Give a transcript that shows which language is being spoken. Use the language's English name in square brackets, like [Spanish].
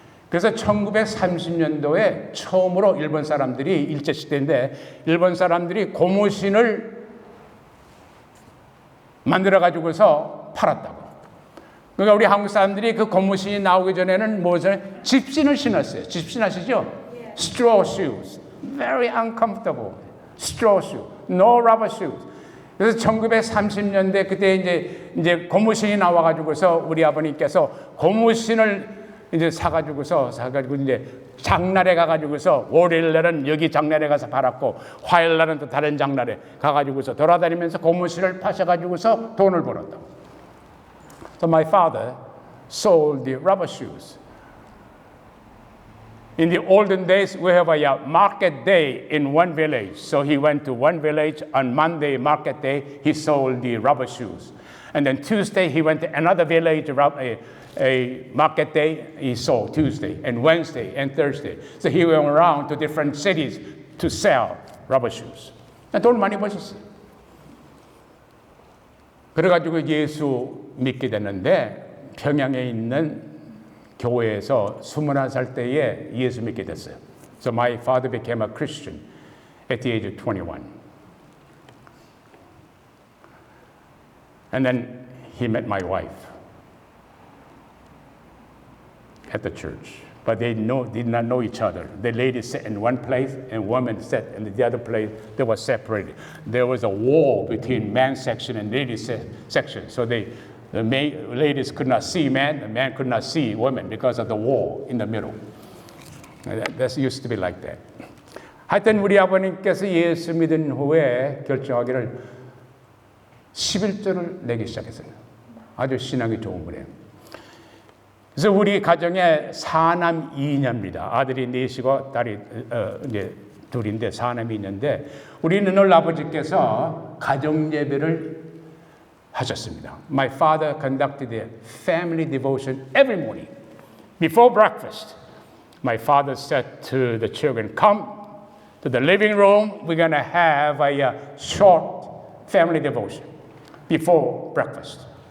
[Korean] 그래서 1930년도에 처음으로 일본 사람들이 일제시대인데 일본 사람들이 고무신을 만들어 가지고서 팔았다고. 그러니까 우리 한국 사람들이 그 고무신이 나오기 전에는 무엇을 집신을 신었어요. 집신 아시죠? [English] Straw shoes, very uncomfortable. Straw shoe, no rubber shoes. [Korean] 그래서 1930년대 그때 이제 고무신이 나와가지고서 우리 아버님께서 고무신을 이제 사가지고 이제 장날에 가가지고서 월요일 날은 여기 장날에 가서 팔았고 화요일 날은 또 다른 장날에 가가지고서 돌아다니면서 고무신을 파셔가지고서 돈을 벌었다고. [English] So my father sold the rubber shoes. In the olden days, we have a market day in one village. So he went to one village on Monday, market day, he sold the rubber shoes. And then Tuesday, he went to another village, a market day, he sold Tuesday, and Wednesday, and Thursday. So he went around to different cities to sell rubber shoes. [Korean] 돈 많이 버셨어요. 그래가지고 예수 믿게 됐는데 평양에 있는 교회에서 21살 때에 예수 믿게 됐어요. [English] So my father became a Christian at the age of 21. And then he met my wife at the church. But they did not know each other. The ladies sat in one place and women sat in the other place. They were separated. There was a wall between men's section and ladies' section. So the ladies could not see men, the men could not see women because of the wall in the middle. That used to be like that. [Korean] 하여튼 우리 아버님께서 예수 믿은 후에 결정하기를 11조를 내기 시작했어요. 아주 신앙이 좋은 분이에요. 그래서 우리 가정에 사남 2녀입니다. 아들이 4이고 딸이 이제 둘인데 사남 2녀인데 우리는 늘 아버지께서 가정 예배를 하셨습니다. [English] My father conducted a family devotion every morning. Before breakfast, my father said to the children, come to the living room. We're going to have a short family devotion before breakfast.